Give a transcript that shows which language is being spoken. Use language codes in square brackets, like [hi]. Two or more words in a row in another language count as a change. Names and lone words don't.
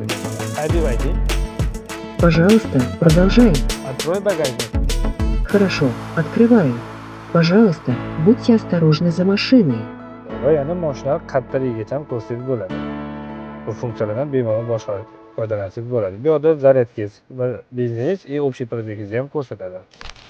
[en] Hi BYD. [ru] Пожалуйста, продолжай. Открой багажник. Хорошо, открываю. Пожалуйста, будьте осторожны за машиной. [uz] Va yana mashina qattaligigacha ham ko'rsatib bo'ladi. Bu funksiyalardan bemalol boshqarib foydalansangiz bo'ladi. Bu yerda zaryadkangiz va benziningiz [ru] и общий [uz] пробеgingizni ham ko'rsatadi.